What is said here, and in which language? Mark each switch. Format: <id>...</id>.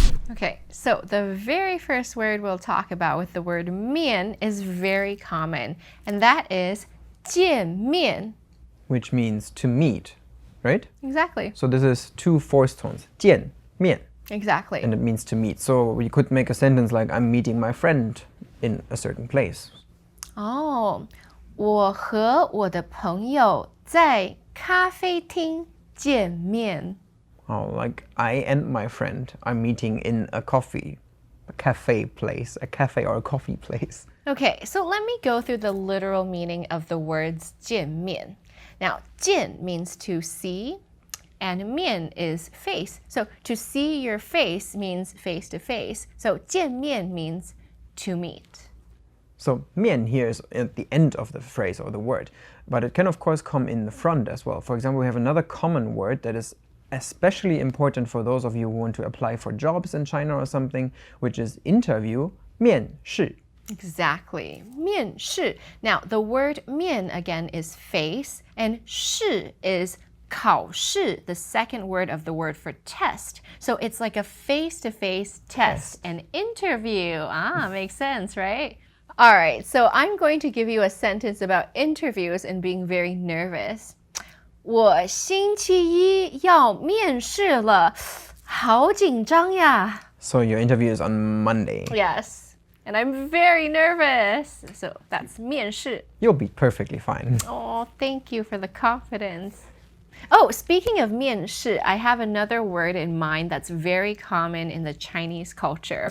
<en>Okay, so the very first word we'll talk about with the word miàn is very common, and that is jiànmiàn. Which means to meet, right? Exactly. So this is two forced tones. jiànmiàn. Exactly. And it means to meet. So we could make a sentence like, I'm meeting my friend in a certain place.</en> <zh>Oh, 我和我的朋友在咖啡厅见面.</zh> <en>Oh, like I and my friend are meeting in a cafe place, a cafe or a coffee place. Okay, so let me go through the literal meaning of the words 见面. Now, 见 means to see, and 面 is face. So to see your face means face to face. So 见面 means to meet. So miàn here is at the end of the phrase or the word, but it can of course come in the front as well. For example, we have another common word that is especially important for those of you who want to apply for jobs in China or something, which is interview, miànshì. Exactly, 面试. Now, the word 面 again is face, and 试 is 考试, the second word of the word for test. So it's like a face-to-face test, an interview. Makes sense, right? All right, so I'm going to give you a sentence about interviews and being very nervous.</en> <zh>我星期一要面试了，好紧张呀.</zh> <en>So your interview is on Monday. Yes, and I'm very nervous. So that's 面试. You'll be perfectly fine. Oh, thank you for the confidence. Oh, speaking of 面试, I have another word in mind that's very common in the Chinese culture.</en>